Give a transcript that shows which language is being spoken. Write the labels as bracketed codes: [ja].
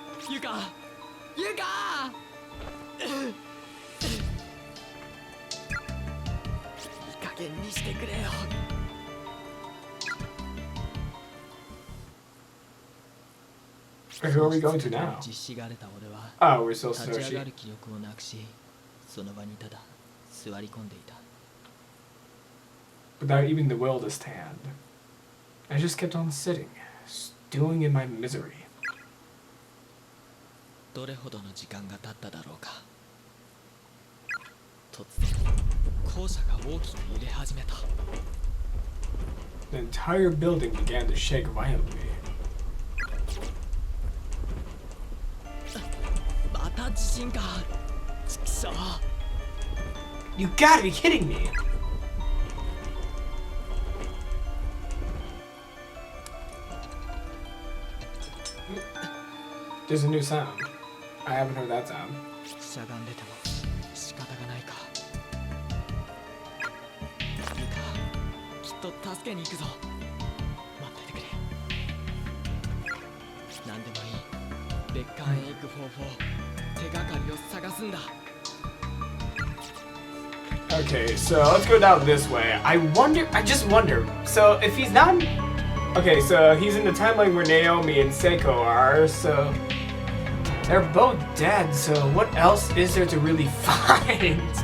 [ja] ゆか、ゆか。いい加減にしてくれよ。 [en] Who are we going to now? [ja] 実施がれた俺は [en] Oh, we're still [ja] 立ち上が [en] Soshi. [ja] る気力をなくし、その場にただ座り込んでいた。 [en] Without even the will to stand. I just kept on sitting, stewing in my misery. [ja] どれほどの時間が経っただろうか。突然校舎が大きく揺れ始めた。 [en] The entire building began to shake violently. [ja] また地震か。ちくしょう。 [en] You gotta be kidding me! There's a new sound. I haven't heard that sound. [ja] しゃがんでても仕方がないか。ゆか、きっと助けに行くぞ。待っててくれ。なんでもいい。別館へ行く方法、手がかりを探すんだ。 [en] Okay, so let's go down this way. I just wonder. So if he's not... Okay, so he's in the timeline where Naomi and Seiko are, so... They're both dead, so what else is there to really find?